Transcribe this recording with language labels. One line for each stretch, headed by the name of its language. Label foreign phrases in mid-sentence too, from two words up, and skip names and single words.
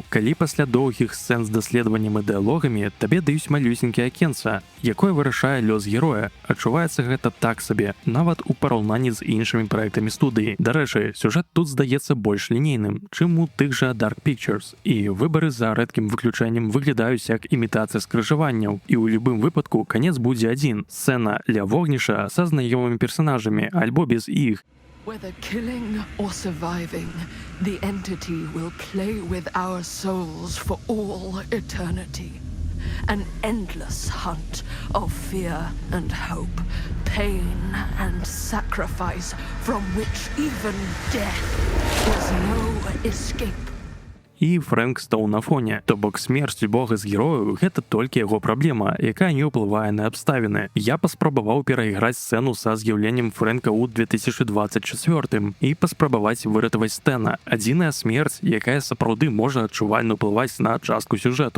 Belarusian: Калі пасля доўгіх сцэн з даследаваннем і дыялогамі табе даюць малюсенькі акенца, якое вырашае лёс героя, адчуваецца гэта так сабе, нават у параўнанні з іншымі праектамі студыі. Дарэчы, сюжэт тут здаецца больш лінейным, чым у тых жа Dark Pictures, і выбары за рэдкім выключэннем выглядаюць як імітацыя скрыжаванняў, і ў любым выпадку канец будзе адзін — сцэна ля вогніша са знаёмымі персанажамі альбо без іх.
English: Whether killing or surviving, the entity will play with our souls for all eternity. An endless hunt of fear and hope, pain and sacrifice, from which even death is no escape.
Belarusian: І Фрэнк Стоун на фоне. То бок смерць любога з герояў — гэта толькі яго праблема, якая не ўплывае на абставіны. Я паспрабаваў перайграць сцэну са з'яўленнем Фрэнка ў 2024 і паспрабаваць выратаваць Стэна. Адзіная смерць, якая сапраўды можа адчувальна ўплываць на частку сюжэту.